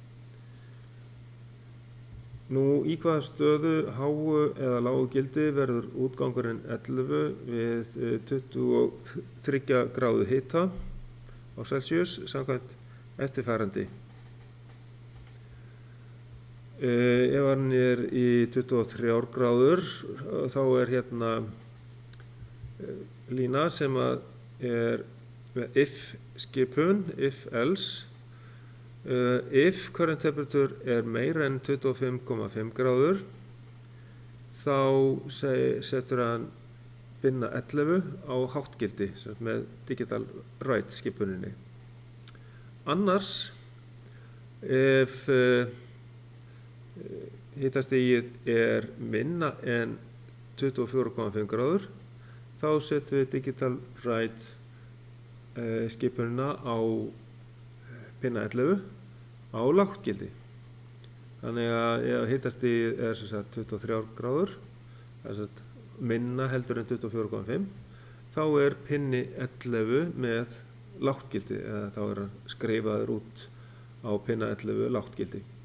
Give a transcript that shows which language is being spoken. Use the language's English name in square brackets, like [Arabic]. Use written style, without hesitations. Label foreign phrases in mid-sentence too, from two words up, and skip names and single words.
[Icelandic] Nú, í hvaða stöðu háu eða lágu gildi verður útgangurinn 11 við 23 gráðu hita á Celsius samkvæmt eftirfarandi. Ef hann er í 23 gráður þá er hérna lína sem er með if skipun, [English] if else. If current temperature [Icelandic] er meira en 25,5 gráður þá setur hann binna 11 á háttgildi með [English] digital write [Icelandic] skipuninni. Annars ef hitastigið er minna en 24,5 gráður þá setjum við [English] digital write [Icelandic] skipunina á pinna 11 á lágtgildi. Þannig að ef hitastigið er 23 gráður, minna heldur en 24,5, þá er pinni 11 með lágtgildi, eða þá er hann skrifaður út á pinna 11 lágtgildi.